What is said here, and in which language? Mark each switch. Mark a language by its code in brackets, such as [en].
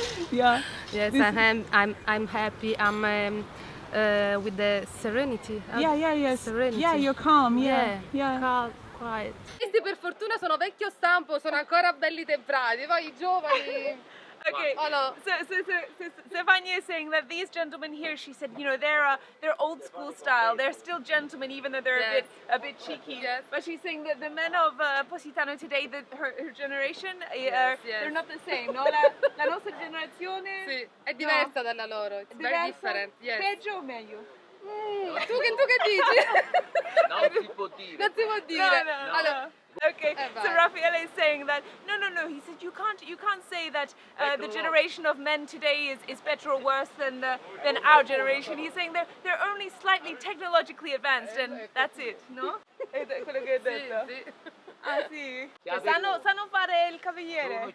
[en] Yeah. Yes, I'm happy. I'm with the serenity. Yes. Serenity. Yeah, you're calm. Yeah, Yeah. calm, quiet. [it] Questi per fortuna sono vecchio stampo, sono ancora belli temprati. Poi i giovani. [en] Okay. Oh no. So Stefania is saying that these gentlemen here, she said, you know, they're old school style. They're still gentlemen, even though they're Yes. a bit cheeky. Yes. But she's saying that the men of Positano today, her generation, Yes. they're not the same. [it] No, la nostra generazione. Sì, è diversa dalla loro. [en] It's very different. Yes. [it] Peggio o meglio? Tu che dici? Non si può dire. Non si può dire. No. Allora, [en] Okay, so [it] vai. [en] Raffaele is saying that no. He said you can't say that the generation of men today is better or worse than our generation. He's saying they're only slightly technologically advanced, and that's it. [it] No? È quello che hai detto. sì. Ah sì. Cioè, sanno fare il cavaliere.